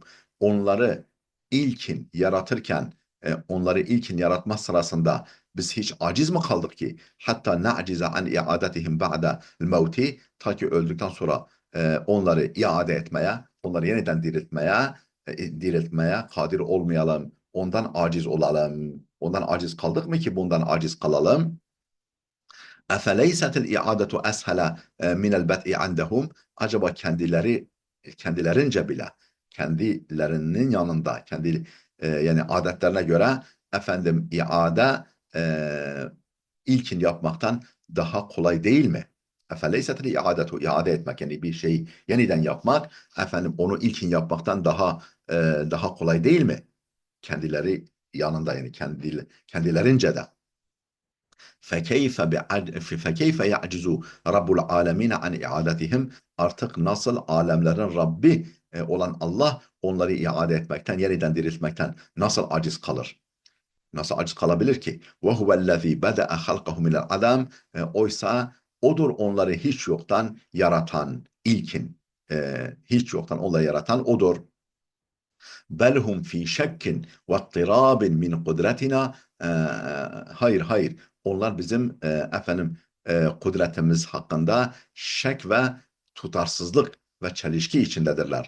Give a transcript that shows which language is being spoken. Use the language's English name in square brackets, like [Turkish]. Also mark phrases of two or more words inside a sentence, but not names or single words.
[Turkish] Onları onları ilkin yaratma sırasında biz hiç aciz mi kaldık ki? [Arabic] حتى نعجز عن إعادتهم بعد موت. [Turkish] Ta ki öldükten sonra onları iade etmeye, onları yeniden diriltmeye kadir olmayalım. Ondan aciz olalım. Ondan aciz kaldık mı ki bundan aciz kalalım? [Arabic] اَفَلَيْسَتِ الْاِعَادَةُ اَسْهَلَ مِنَ الْبَدْءِ عَنْدَهُمْ. [Turkish] Acaba kendilerince bile, kendilerinin yanında, yani adetlerine göre efendim iade ilkin yapmaktan daha kolay değil mi? [Arabic] اَفَلَيْسَتِ الْاِعَادَةُ [Turkish] iade etmek yani bir şeyi yeniden yapmak efendim onu ilkin yapmaktan daha kolay değil mi? Kendileri yanında yani kendilerince de. [Arabic] فَكَيْفَ يَعْجِزُ رَبُّ الْعَالَمِينَ عَنْ اِعَادَتِهِمْ. [Turkish] Artık nasıl alemlerin Rabbi olan Allah onları iade etmekten, yeniden diriltmekten nasıl aciz kalır? Nasıl aciz kalabilir ki? [Arabic] وَهُوَ الَّذ۪ي بَدَأَ خَلْقَهُ مِنَ الْعَدَمِ. [Turkish] Oysa Odur onları hiç yoktan yaratan, ilkin, hiç yoktan onları yaratan odur. [Arabic] بل هم في شك واضطراب من قدرتنا. [Turkish] Hayır, hayır. Onlar bizim kudretimiz hakkında şek ve tutarsızlık ve çelişki içindedirler.